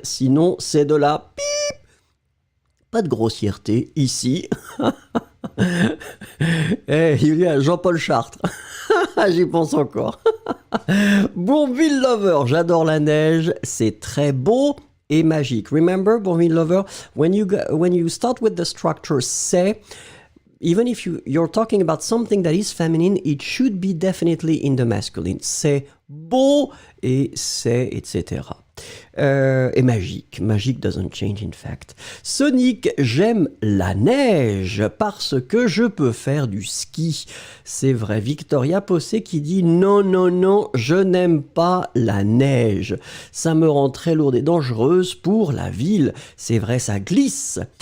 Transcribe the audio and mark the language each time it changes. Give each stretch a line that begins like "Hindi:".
French: Sinon, c'est de la pip. Pas de grossièreté ici. Julia, Jean-Paul Chartres. J'y pense encore. Bourville Lover, j'adore la neige, c'est très beau et magique.
English: Remember, Bourville Lover, when you start with the structure c'est, even if you're talking about something that is feminine, it should be definitely in the masculine.
French: C'est beau et c'est, etc. Et magique.
English: Magique doesn't change in fact.
French: Sonic, j'aime la neige parce que je peux faire du ski. C'est vrai. Victoria Possé qui dit non, je n'aime pas la neige. Ça me rend très lourde et dangereuse pour la ville. C'est vrai, ça glisse.